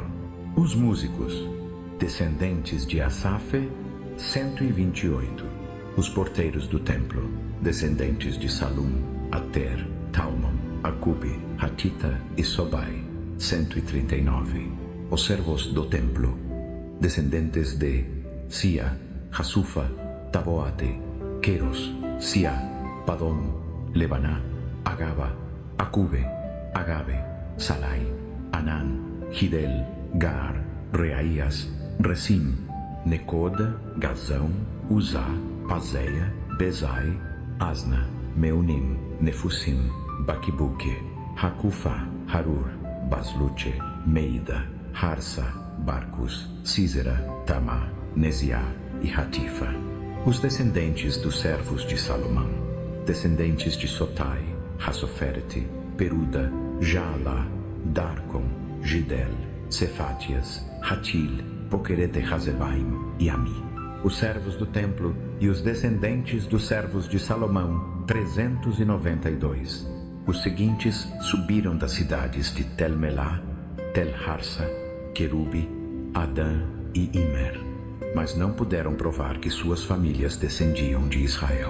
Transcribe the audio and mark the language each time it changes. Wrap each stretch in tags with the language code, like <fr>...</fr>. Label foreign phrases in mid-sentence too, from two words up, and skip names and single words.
<pt>Os músicos, descendentes de Asafe, 128. Os porteiros do templo, descendentes de Salum, Ater, Talmon, Acube, Hatita e Sobai, 139. Os servos do templo, descendentes de Sia, Hasufa, Taboate, Queros, Sia, Padom, Lebaná, Agaba, Acube, Agabe, Salai, Anán, Gidel, Gar, Reaías, Resim, Necoda, Gazão, Uzá, Pazéia, Bezai, Asna, Meunim, Nefusim, Baquibuque, Hakufa, Harur, Basluche, Meida, Harsa, Barcos, Císera, Tamá, Neziá e Hatifa. Os descendentes dos servos de Salomão, descendentes de Sotai, Hassoferte, Peruda, Jala, Darcon, Gidel, Cefátias, Hatil, Poquerete Hazebaim e Ami. Os servos do templo e os descendentes dos servos de Salomão, 392. Os seguintes subiram das cidades de Tel-Melá, Tel-Harsa, Querube, Adã e Imer, mas não puderam provar que suas famílias descendiam de Israel.</pt>